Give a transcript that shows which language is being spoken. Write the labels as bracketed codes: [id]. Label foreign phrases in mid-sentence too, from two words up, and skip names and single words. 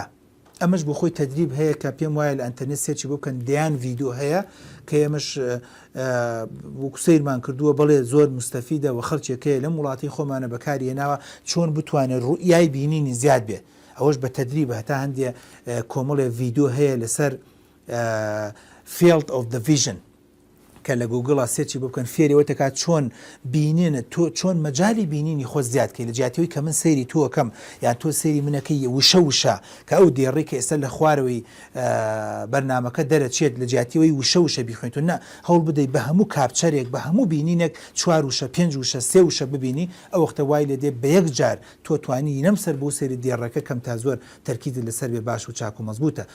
[ckb] ئەمەش بۆ خۆی تەدریب هەیە کە پێم وایە لە ئەنتەرنێت سێرچی بۆ بکەن دەیان ڤیدۆ هەیە کە ئێمەش وەکو سەیرمان کردووە بڵێ زۆر مستەفیدە و خەڵکێکەیە لەم وڵاتی خۆمانە بەکارهێناوە چۆن بتوانێت ڕوئیای بینینی زیاد بێت ئەوەش بە تەدریب هەتا هەندێ کۆمەڵێ ڤیدۆ هەیە لەسەر [en] field of the vision [ckb] کە لە گوگڵا سێرچی بکەن فێریەوە تەکات چۆن بینێنە تۆ چۆن مەجای بینینی خۆ زیادکەی لە جیاتەوەی کە من سەیری تۆکەم یان تۆ سەیری منەکەی وشە کە ئەو دێڕی کە ئێستا لە خوارەوەی بەرنامەکە دەرەچێت لە جیاتیەوەی وشە بیخوێنیتون نە هەوڵ بدەیت بە هەموو کاپچەرێک بە هەموو بینینێک 4 وشە 5 وشە 3 وشە ببینی ئەو وەختە وای لێ دێ بە یەک جار تۆ توانی نەم سەر بۆ سەری دێڕەکە کەم تا زۆر تەرکیزت لەسەر بێ باش و چاک و مەزبوطە.